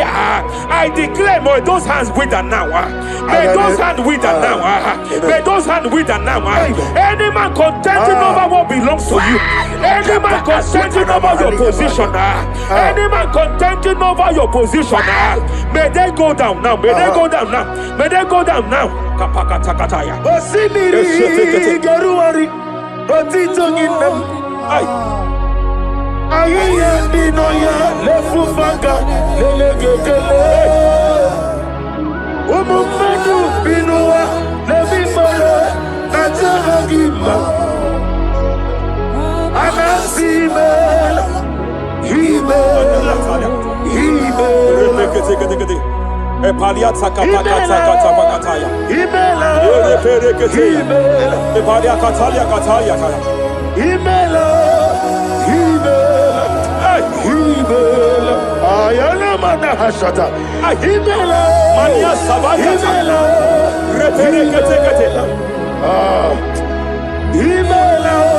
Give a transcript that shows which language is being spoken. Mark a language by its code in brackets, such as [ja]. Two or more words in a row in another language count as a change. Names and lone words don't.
[en] I declare, may those hands wither now. May those hands wither now. May those hands wither now. Any man contending over what belongs to you. Any man contending over your position. Any man contending over your position. May they go down now. May they go down now. May they go down now. Kapakatakataya. Osimiri Garuari Rotitonginem Ayaya Dinoya Lefufaka Lelegekele Umumadu Binoa Levimala Najaragima Anasimela Himela Epaliata kapakata pakataya. Himela Ereperekete. Epalia katalia katalia kaya. Himela Himela Ayana mana hashata Himela Mania savaya. Himela Reperekete kete. Himela